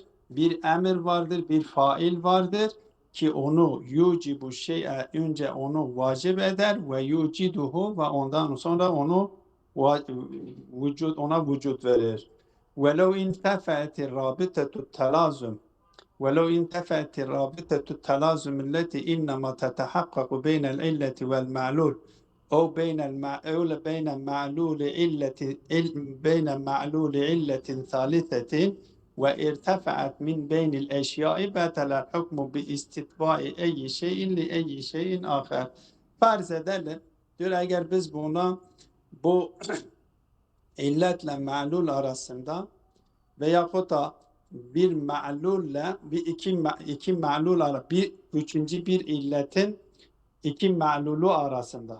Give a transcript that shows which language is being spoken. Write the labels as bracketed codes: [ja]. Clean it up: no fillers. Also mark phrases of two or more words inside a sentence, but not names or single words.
[tr] Bir emir vardır, bir fail vardır ki onu yucibu şey'e önce onu vacip eder ve yuciduhu ve ondan sonra onu ona vücut verir. [ar] ولو انتفت الرابطة التلازم ولو انتفت الرابطة التلازم التي إنما تتحقق بين العلة والمعلول أو بين معلول علة ثالثة وارتفعت من بين الأشياء بطل الحكم باستتباع أي شيء لأي شيء آخر. [tr] Farz edelim, diyor eğer biz buna bu illetle ma'lul arasında veyahut da bir ma'lulle iki ma'lul bir üçüncü bir illetin iki ma'lulu arasında.